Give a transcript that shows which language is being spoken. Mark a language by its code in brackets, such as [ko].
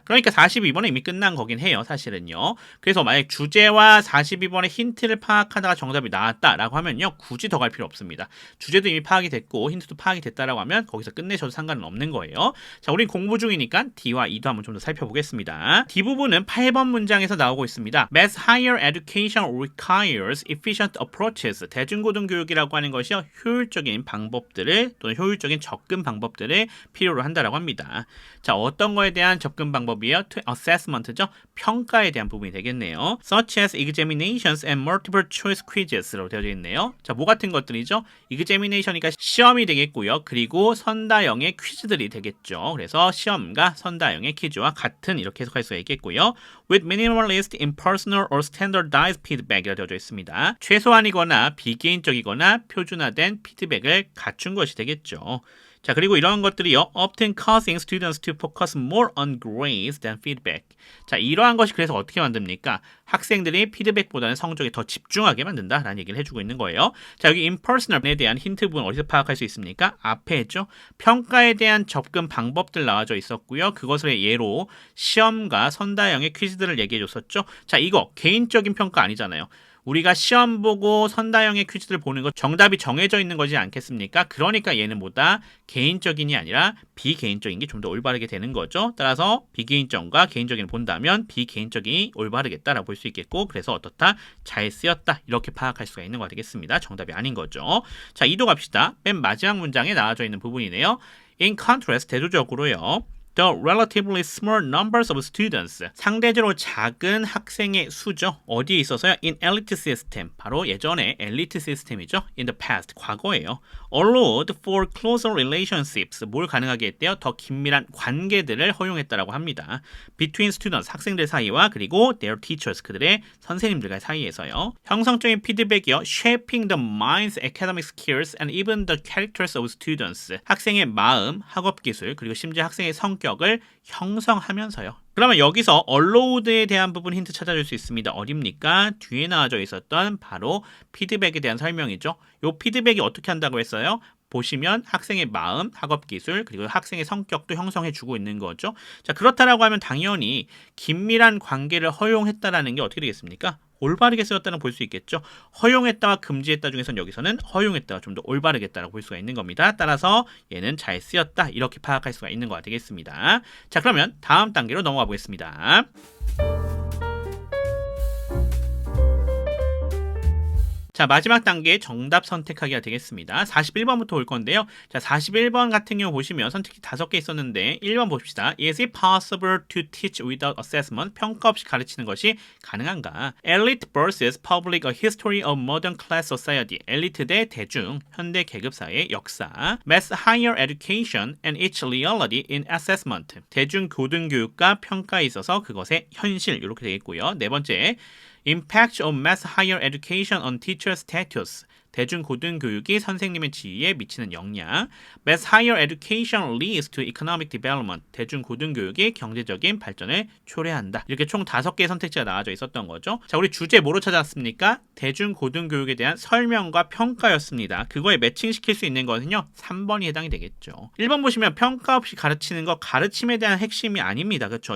[ko] 그러니까 42번은 이미 끝난 거긴 해요. 사실은요. 그래서 만약 주제와 42번의 힌트를 파악하다가 정답이 나왔다라고 하면요. 굳이 더 갈 필요 없습니다. 주제도 이미 파악이 됐고 힌트도 파악이 됐다라고 하면 거기서 끝내셔도 상관은 없는 거예요. 자, 우린 공부 중이니까 D와 E도 한번 좀 더 살펴보겠습니다. D 부분은 8번 문장에서 나오고 있습니다. [en] Mass higher education requires efficient approaches. [ko] 대중고등교육이라고 하는 것이요. 효율적인 방법들을 또는 효율적인 접근 방법들을 필요로 한다라고 합니다. 자, 어떤 거에 대한 접근 방법이에요? [en] To assessment죠. [ko] 평가에 대한 부분이 되겠네요. [en] Such as examinations and multiple choice quizes [ko] 로 되어져 있네요. 자, 뭐 같은 것들이죠? examination이니까 시험이 되겠고요. 그리고 선다형의 퀴즈들이 되겠죠. 그래서 시험과 선다형의 퀴즈와 같은 이렇게 해석할 수가 있겠고요. [en] With minimalist, impersonal or standardized feedback [ko] 이라 되어져 있습니다. 최소한이거나 비개인적이거나 표준화된 피드백을 갖춘 것이 되겠죠. 자, 그리고 이런 것들이요. [en] often causing students to focus more on grades than feedback. [ko] 자, 이러한 것이 그래서 어떻게 만듭니까? 학생들이 피드백보다는 성적에 더 집중하게 만든다라는 얘기를 해주고 있는 거예요. 자, 여기 impersonal에 대한 힌트 부분 어디서 파악할 수 있습니까? 앞에 했죠. 평가에 대한 접근 방법들 나와져 있었고요. 그것을 예로 시험과 선다형의 퀴즈들을 얘기해 줬었죠. 자, 이거 개인적인 평가 아니잖아요. 우리가 시험 보고 선다형의 퀴즈를 보는 것 정답이 정해져 있는 거지 않겠습니까? 그러니까 얘는 뭐다? 개인적인이 아니라 비개인적인 게 좀 더 올바르게 되는 거죠. 따라서 비개인적과 개인적인을 본다면 비개인적이 올바르겠다라고 볼 수 있겠고 그래서 어떻다? 잘 쓰였다. 이렇게 파악할 수가 있는 거 되겠습니다. 정답이 아닌 거죠. 자, 이도 갑시다. 맨 마지막 문장에 나와져 있는 부분이네요. [en] In contrast, [ko] 대조적으로요. [en] The relatively small numbers of students. [ko] 상대적으로 작은 학생의 수죠. 어디에 있어서요? [en] In elite system. [ko] 바로 예전에 엘리트 시스템이죠. [en] In the past. [ko] 과거예요. [en] Allowed for closer relationships. [ko] 뭘 가능하게 했대요? 더 긴밀한 관계들을 허용했다라고 합니다. [en] Between students. [ko] 학생들 사이와 그리고 [en] their teachers. [ko] 그들의 선생님들과 사이에서요. 형성적인 피드백이요. [en] Shaping the minds, academic skills and even the characters of students. [ko] 학생의 마음, 학업 기술, 그리고 심지어 학생의 성격 을 형성하면서요. 그러면 여기서 allowed에 대한 부분 힌트 찾아줄 수 있습니다. 어딥니까? 뒤에 나와져 있었던 바로 피드백에 대한 설명이죠. 이 피드백이 어떻게 한다고 했어요? 보시면 학생의 마음, 학업 기술, 그리고 학생의 성격도 형성해주고 있는 거죠. 자, 그렇다라고 하면 당연히 긴밀한 관계를 허용했다라는 게 어떻게 되겠습니까? 올바르게 쓰였다는 볼 수 있겠죠. 허용했다와 금지했다 중에서는 여기서는 허용했다가 좀 더 올바르겠다라고 볼 수가 있는 겁니다. 따라서 얘는 잘 쓰였다 이렇게 파악할 수가 있는 거가 되겠습니다. 자, 그러면 다음 단계로 넘어가 보겠습니다. 자, 마지막 단계 정답 선택하기가 되겠습니다. 41번부터 올 건데요. 자, 41번 같은 경우 보시면 선택지 5개 있었는데 1번 봅시다. [en] Is it possible to teach without assessment? [ko] 평가 없이 가르치는 것이 가능한가? [en] Elite versus public, a history of modern class society. [ko] 엘리트 대 대중, 현대 계급사의 역사. [en] Mass higher education and its reality in assessment. [ko] 대중 고등교육과 평가에 있어서 그것의 현실 이렇게 되겠고요. 네 번째. [en] Impact of mass higher education on teacher status. [ko] 대중고등교육이 선생님의 지위에 미치는 영향. [en] Mass higher education leads to economic development. [ko] 대중고등교육이 경제적인 발전을 초래한다. 이렇게 총 5개의 선택지가 나와져 있었던 거죠. 자, 우리 주제 뭐로 찾았습니까? 대중고등교육에 대한 설명과 평가였습니다. 그거에 매칭시킬 수 있는 것은요, 3번이 해당이 되겠죠. 1번 보시면 평가 없이 가르치는 거 가르침에 대한 핵심이 아닙니다. 그렇죠?